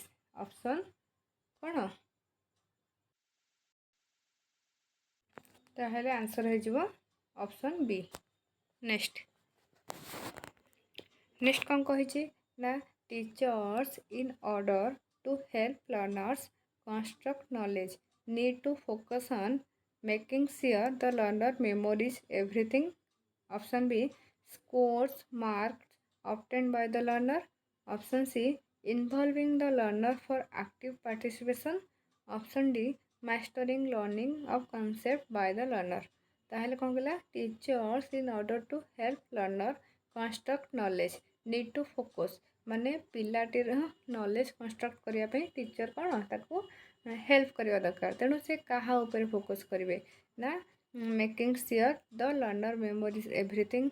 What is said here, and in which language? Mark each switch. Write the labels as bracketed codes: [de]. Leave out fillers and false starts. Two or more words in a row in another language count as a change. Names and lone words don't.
[or] ଅପସନ୍ କ'ଣ? ତାହେଲେ ଆନ୍ସର ହେଇଯିବ [en] option B. [or] ନେକ୍ସଟ କ'ଣ କହିଛି ନା [en] teachers in order to help learners construct knowledge need to focus on making sure the learner memories everything. Option B, scores marks obtained by the learner. Option C, involving the learner for active participation. Option D, mastering learning of concept by the learner। [or] ତାହେଲେ କ'ଣ କହିଲା? [en] teachers in order to help learner construct knowledge need to focus, [or] ମାନେ ପିଲାଟିର [en] knowledge construct [or] କରିବା ପାଇଁ ଟିଚର୍ କ'ଣ ତାକୁ ହେଲ୍ପ କରିବା ଦରକାର। ତେଣୁ ସେ କାହା ଉପରେ ଫୋକସ୍ କରିବେ ନା [en] making sure the learner memories everything.